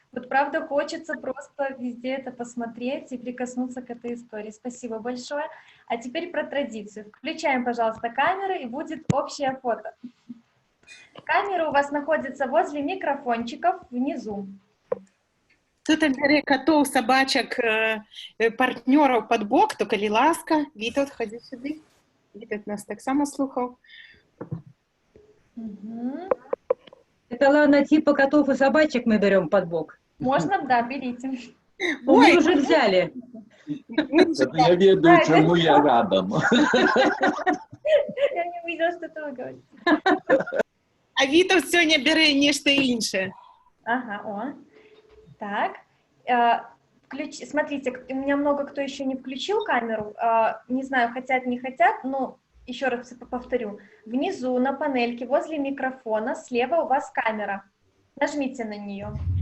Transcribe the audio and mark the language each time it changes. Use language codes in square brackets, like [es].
[ru] Вот правда хочется просто везде это посмотреть и прикоснуться к этой истории. Спасибо большое. А теперь про традицию. Включаем, пожалуйста, камеры, и будет общее фото. Камеры у вас находятся возле микрофончиков внизу. [be] Тут бярэ катоў, сабачак, партнёраў пад бок, то калі ласка, Вітаўт, хадзі сюды. Вітаўт нас таксама слухаў. [ru] Это, Лана, типа котов и собачек мы берем под бок. Можно? Да, берите. Мы уже взяли. [be] Я ведаю, чему я радом. [ru] Я не увидела, что ты говоришь. [be] А Вітаўт сёння бярэ нешта іншае. Ага, о. Так, [ru] Смотрите, у меня много кто еще не включил камеру. Не знаю, хотят, не хотят, но еще раз повторю. Внизу на панельке возле микрофона слева у вас камера. Нажмите на нее.